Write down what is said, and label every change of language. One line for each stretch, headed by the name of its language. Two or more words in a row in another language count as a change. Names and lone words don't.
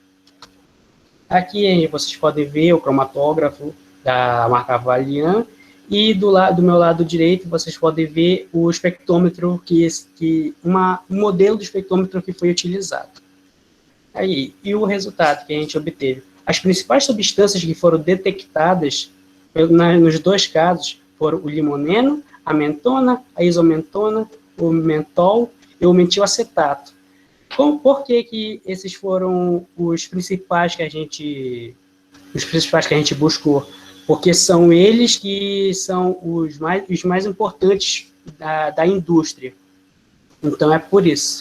Portuguese: Aqui vocês podem ver o cromatógrafo da marca Varian, e do meu lado direito vocês podem ver o espectrômetro, um modelo do espectrômetro que foi utilizado. Aí, e o resultado que a gente obteve? As principais substâncias que foram detectadas nos dois casos foram o limoneno, a mentona, a isomentona, o mentol e o metilacetato. Por que esses foram os principais que a gente buscou? Porque são eles que são os mais importantes da indústria. Então, é por isso.